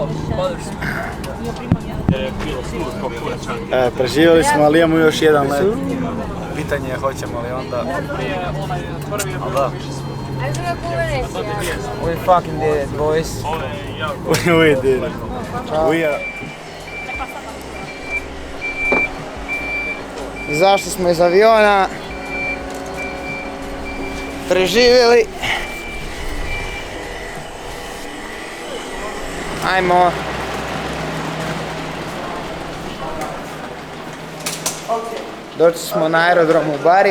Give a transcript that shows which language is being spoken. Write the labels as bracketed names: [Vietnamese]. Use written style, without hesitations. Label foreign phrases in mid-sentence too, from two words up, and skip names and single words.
[Croatian] Preživjeli smo, ali imamo još jedan let. Pitanje je hoćemo li onda... Ali da. [English] We fucking did it, boys. We did it. We are... [Croatian] Izašli smo iz aviona. Preživjeli. Ajmo. Došli smo na aerodrom u Bari.